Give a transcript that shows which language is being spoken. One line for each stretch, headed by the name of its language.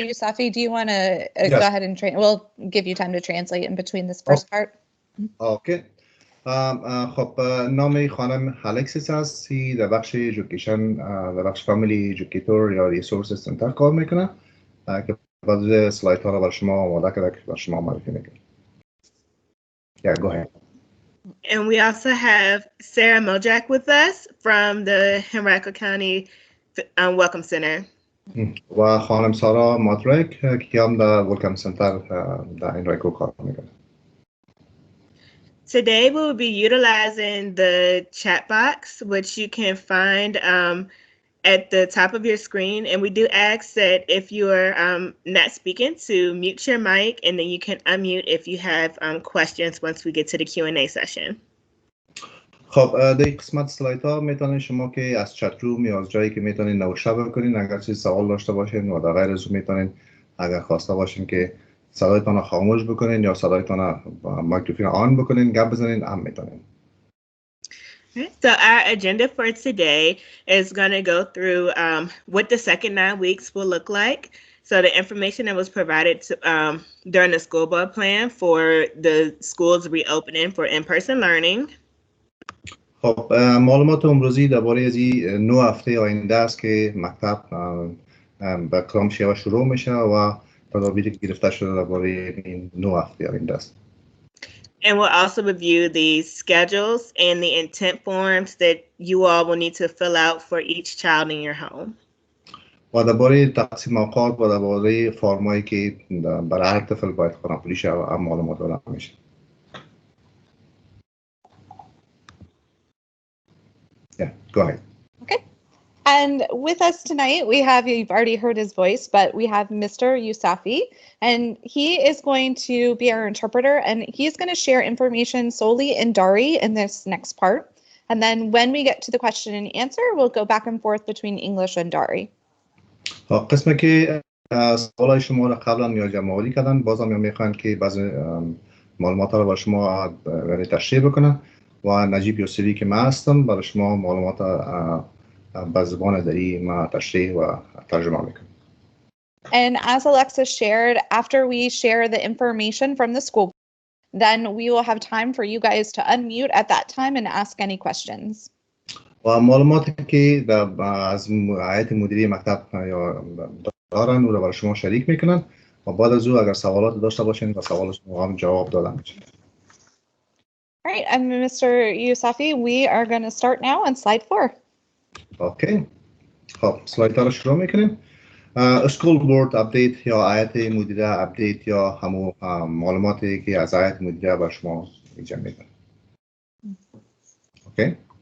English: Yousafi, do you want to go ahead and we'll give you time to translate in between this first part. Okay.
Persian: خب نام خانم الکسیس هست در بخش ایژوکیشن در بخش فامیلی ایژوکیتور یا ریسورس سنتر کار میکنه که بعضی سلایت ها رو برای شما آماده کرده که برای شما معرفی میکنه.
English: Yeah, go ahead. And we also have Sarah Mojak with us from the Henrico County Welcome Center.
Persian: و خانم سارا مادرک که هم در ولکام سنتر در هنریکو کار میکنه.
English: Today we will be utilizing the chat box, which you can find at the top of your screen. And we do ask that if you are not speaking to mute your mic, and then you can unmute if you have questions once we get to the Q&A session.
Persian: خب در قسمت سلایت ها میتونید شما که از چت روم یا از جایی که میتونید نوشته بکنید اگر چیز سوال داشته باشین و در غیر از اون میتونید اگر خواسته باشین که صدایتان رو خاموش بکنین یا صدایتان رو میکروفون آن بکنین گپ بزنین هم میتونین.
English: So our agenda for today is going to go through what the second 9 weeks will look like. So the information that was provided to, during the school board plan for the schools reopening for in-person learning.
Persian: خب معلومات امروزی درباره از این 9 هفته آینده است که مکتب به کدام شیوه شروع میشه و تدابیری که گرفته شده درباره این 9 هفته آینده است.
English: And we'll also review the schedules and the intent forms that you all will need to fill out for each child in your home.
Persian: و درباره تقسیم اوقات و درباره فرمایی که برای هر طفل باید خانه‌پولی شه و معلومات داده میشه.
English: Yeah, go ahead. Okay. And with us tonight, we have, you've already heard his voice, but we have Mr. Yousafi, and he is going to be our interpreter, and he's going to share information solely in Dari in this next part. And then when we get to the question and answer, we'll go back and forth between English and Dari.
Persian: قسمه که سوالای شما رو قبلا یا جمع‌آوری کردن بازم میخوان که بعضی معلومات رو برای شما تشریح بکنن و نجیب یوسری که من هستم برای شما معلومات به زبان دری ما تشریح و ترجمه میکنم.
English: And as Alexa shared, after we share the information from the school, then we will have time for you guys to unmute at that time and ask any questions.
Persian: و معلوماتی که از هیئت مدیره مکتب یا دارن او رو برای شما شریک میکنن و بعد از او اگر سوالات داشته باشین و سوال شما هم جواب دادن میشه.
English: All right, and Mr. Yousafi, we are going to start now on slide 4. Okay.
Persian: خب سلاید ها رو شروع میکنیم. اسکول بورد اپدیت یا هیئت مدیره اپدیت یا همون معلوماتی که از هیئت مدیره بر شما جمع میکنه. اوکی.